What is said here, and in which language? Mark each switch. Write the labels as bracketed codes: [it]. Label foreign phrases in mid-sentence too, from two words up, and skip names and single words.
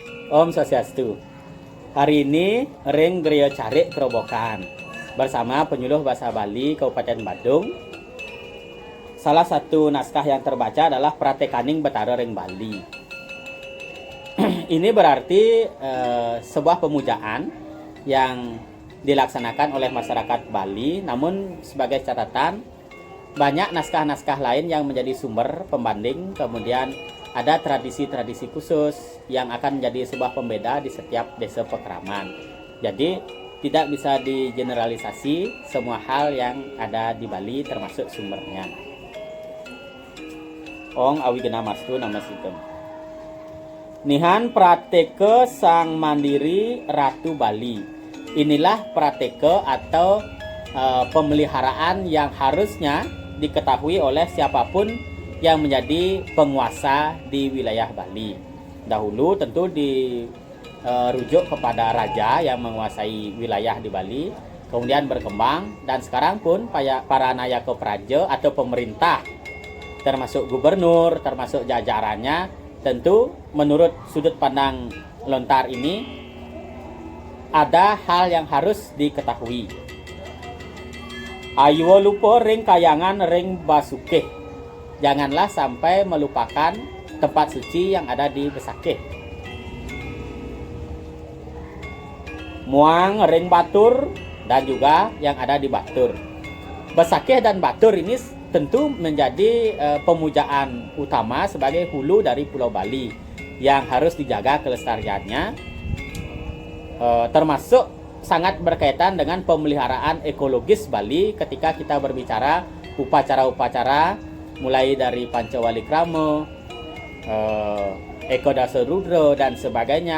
[ban] Om Swastiastu. [id] Hari ini Ring Gereja Carik Kerobokan bersama penyuluh bahasa Bali Kabupaten Badung. Salah satu naskah yang terbaca adalah Pratekaning Betara Ring Bali. Ini berarti sebuah pemujaan yang dilaksanakan oleh masyarakat Bali. Namun sebagai catatan, banyak naskah-naskah lain yang menjadi sumber pembanding. Kemudian ada tradisi-tradisi khusus yang akan menjadi sebuah pembeda di setiap desa pekeraman. Jadi tidak bisa digeneralisasi semua hal yang ada di Bali termasuk sumbernya. [sa] Ong awigena mastu nama sitem. [kaw] Nihan Prateke Sang Mandiri Ratu Bali. [id] Inilah prateke atau pemeliharaan yang harusnya diketahui oleh siapapun yang menjadi penguasa di wilayah Bali. Dahulu tentu dirujuk kepada raja yang menguasai wilayah di Bali, kemudian berkembang, dan sekarang pun para nayaka praja atau pemerintah, termasuk gubernur, termasuk jajarannya, tentu menurut sudut pandang lontar ini ada hal yang harus diketahui. [kaw] Ayo lupa ring kayangan ring basukeh. [id] Janganlah sampai melupakan tempat suci yang ada di Besakeh. [kaw] Muang ring Batur [id] dan juga yang ada di Batur. Besakeh dan Batur ini tentu menjadi pemujaan utama sebagai hulu dari Pulau Bali yang harus dijaga kelestariannya, termasuk sangat berkaitan dengan pemeliharaan ekologis Bali ketika kita berbicara upacara-upacara mulai dari Pancawalikrama, Eko Dasa Rudra dan sebagainya.